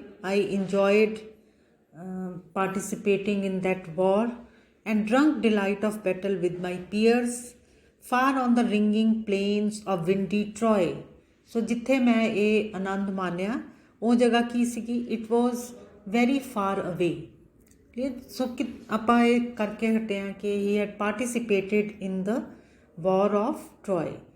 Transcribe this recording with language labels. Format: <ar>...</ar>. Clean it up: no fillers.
<en>I enjoyed participating in that war and drunk delight of battle with my peers far on the ringing plains of windy Troy.</en> <pa>So ਜਿੱਥੇ ਮੈਂ ਇਹ ਆਨੰਦ ਮਾਣਿਆ ਉਹ ਜਗ੍ਹਾ ਕੀ ਸੀਗੀ?</pa> <en>It was very far away.</en> <pa>ਸੋ ਕਿ ਆਪਾਂ ਇਹ ਕਰਕੇ ਹਟੇ ਹਾਂ</pa> <en>ਕਿ he had participated in the war of Troy.</en>